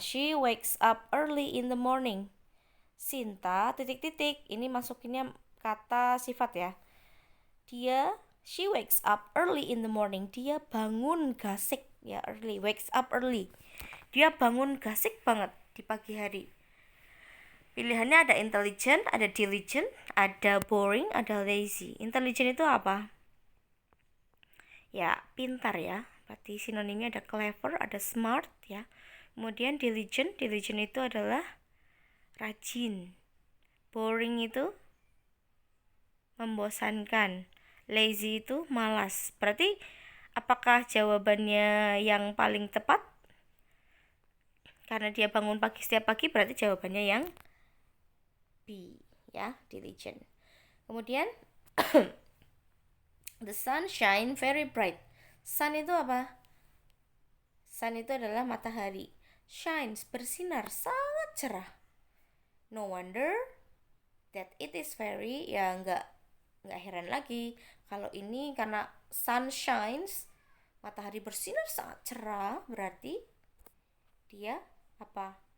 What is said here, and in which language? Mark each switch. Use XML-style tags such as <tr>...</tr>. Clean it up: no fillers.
<en>She wakes up early in the morning.</en> <id>Sinta titik-titik. Ini masukinnya kata sifat ya.</id> <en>She wakes up early in the morning.</en> <id>Dia bangun gasik ya,</id> <en>early, wakes up early.</en> <id>Dia bangun gasik banget di pagi hari. Pilihannya ada intelligent, ada diligent, ada boring, ada lazy. Intelligent itu apa? Ya, pintar ya. Berarti sinonimnya ada clever, ada smart ya. Kemudian diligent itu adalah rajin. Boring itu membosankan. Lazy itu malas. Berarti apakah jawabannya yang paling tepat? Karena dia bangun pagi setiap pagi, berarti jawabannya yang B ya, diligent.</id> <en>Kemudian the sun shine very bright.</en> <id>Sun itu apa? Sun itu adalah matahari. Shines, bersinar, sangat cerah.</id> <en>No wonder that it is very,</en> <id>ya nggak heran lagi kalau ini karena</id> <en>sun shines,</en> <id>matahari bersinar sangat cerah, berarti dia apa?</id>